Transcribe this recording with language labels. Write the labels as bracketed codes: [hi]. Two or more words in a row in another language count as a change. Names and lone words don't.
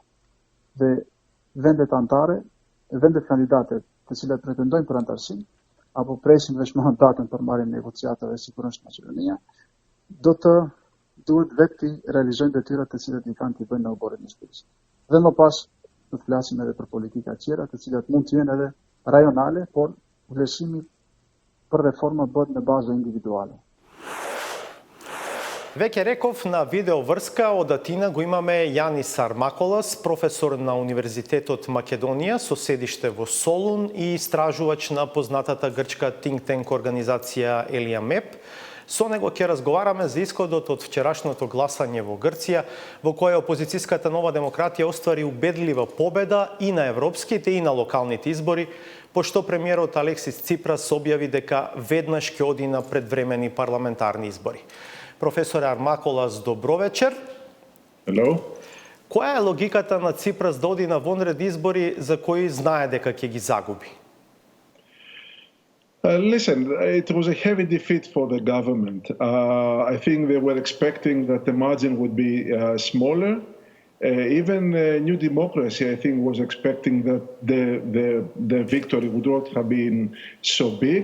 [sq] Dhe vendet anëtare, vendet kandidate të cilat pretendojnë për anëtarësi, apo presin veç mandatën për marrjen e negociatave si kur është Maqedonia, duhet vetë realizojnë detyrat të cilat i kanë të bëjnë në oborin e shpirës. Dhe më pas do të flasim edhe për politika tjera, të cilat mund të jenë edhe rajonale, por vlerësimi për reforma bëhet në bazë individuale. [mk] Веќе реков, на видео врска од Атина го имаме Јанис Армаколас, професор на Универзитетот Македонија со седиште во Солун и истражувач на познатата грчка [en] think tank [mk] организација Елијамеп. Со него ќе разговараме за исходот од вчерашното гласање во Грција, во кое опозицијската Нова демократија оствари убедлива победа и на европските и на локалните избори, пошто премиерот Алексис Ципрас објави дека веднаш ќе оди на предвремени парламентарни избори. Професор Армаколас, добро вечер. [en] Hello. [mk] Која е логиката на Ципрас да оди на вонредни избори за кои знае дека ќе ги загуби? [en] Listen, it was a heavy defeat for the government. I think they were expecting that the margin would be smaller. Even New Democracy, I think, was expecting that the victory would not have been so big.